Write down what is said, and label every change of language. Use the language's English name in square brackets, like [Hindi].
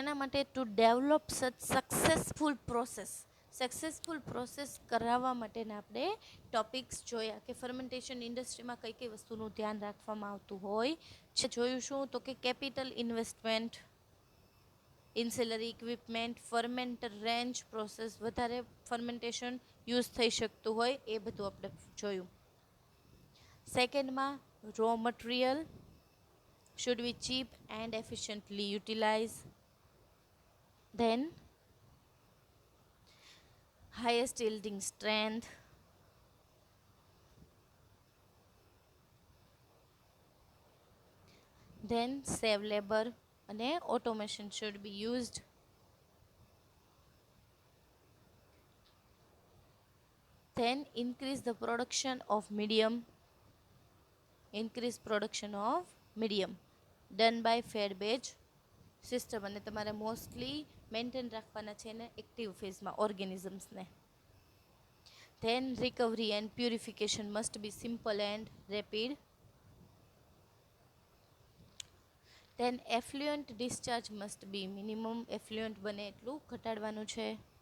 [Gujarati] એના માટે [English] to develop successful process, [Gujarati] successful process કરાવવા માટેના આપણે ટોપિક્સ જોયા કે ફર્મેન્ટેશન ઇન્ડસ્ટ્રીમાં કઈ કઈ વસ્તુનું ધ્યાન રાખવામાં આવતું હોય છે. જોયું શું તો કે capital investment, ઇન્સિલરી equipment, ફર્મેન્ટર range process, વધારે ફર્મેન્ટેશન યુઝ થઈ શકતું હોય એ બધું આપણે જોયું. [English] સેકન્ડમાં raw material should be cheap and efficiently utilized. Then highest yielding strength. Then save labor and automation should be used. Then increase the production of medium. Increase production of medium done by fair batch system. [Gujarati] અને તમારે mostly maintain રાખવાના છે ને active ફેઝમાં ઓર્ગેનિઝમ્સને. [English] Then recovery and purification must be simple and rapid. Then effluent discharge must be minimum. Effluent [Gujarati] બને એટલું ઘટાડવાનું છે.